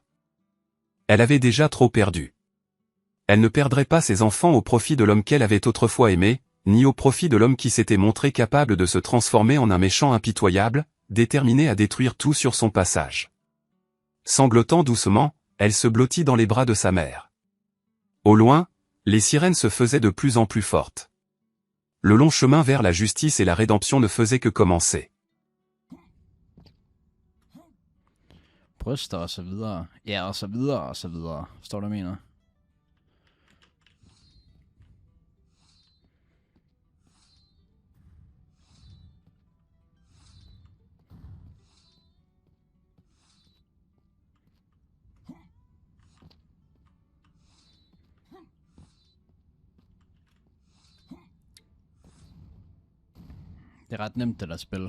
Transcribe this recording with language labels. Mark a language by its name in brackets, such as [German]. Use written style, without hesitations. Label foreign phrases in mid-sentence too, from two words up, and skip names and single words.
[French] Elle avait déjà trop perdu. Elle ne perdrait pas ses enfants au profit de l'homme qu'elle avait autrefois aimé, ni au profit de l'homme qui s'était montré capable de se transformer en un méchant impitoyable, déterminé à détruire tout sur son passage. Sanglotant doucement, elle se blottit dans les bras de sa mère. Au loin, les sirènes se faisaient de plus en plus fortes. Le long chemin vers la justice et la rédemption ne faisait que commencer. [Danish] Bryster og så videre. Ja, og så videre og så videre. Forstår du, hvad jeg mener? Det er ret nemt, det der spil.